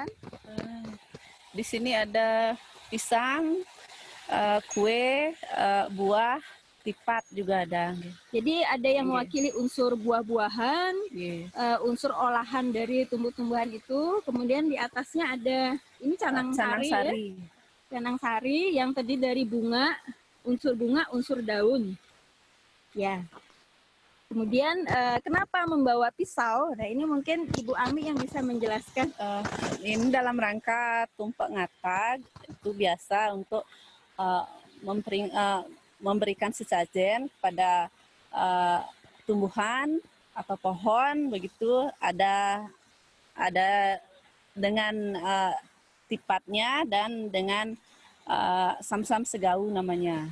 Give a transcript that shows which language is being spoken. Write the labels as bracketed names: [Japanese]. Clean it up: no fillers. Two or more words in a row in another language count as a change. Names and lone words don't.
[Indonesian] Di sini ada pisang, kue, buah, tipat juga ada. Jadi ada yang mewakili unsur buah-buahan, unsur olahan dari tumbuh-tumbuhan itu. Kemudian di atasnya ada ini canang sari. Ya? Canang sari yang terdiri dari bunga, unsur daun. Ya. Kemudian kenapa membawa pisau? Nah, ini mungkin Ibu Ami yang bisa menjelaskan. Ini dalam rangka tumpak ngatag, itu biasa untuk memberikan sesajen pada tumbuhan atau pohon, begitu ada dengan tipatnya dan dengan sam-sam segau namanya.